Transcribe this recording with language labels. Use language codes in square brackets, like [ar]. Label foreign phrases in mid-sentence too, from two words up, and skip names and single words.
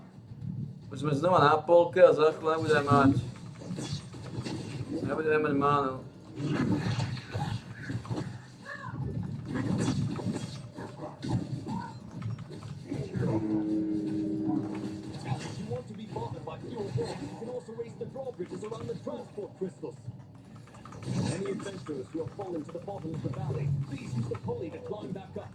[sk] Už sme znova na polke a za chvíľu nebudeme mať mánu. [en] if you want to be bothered by fuel war, you can also raise the drawbridges around the transport crystals. Any adventurers who have fallen to the bottom of the valley, please use the pulley to climb back up.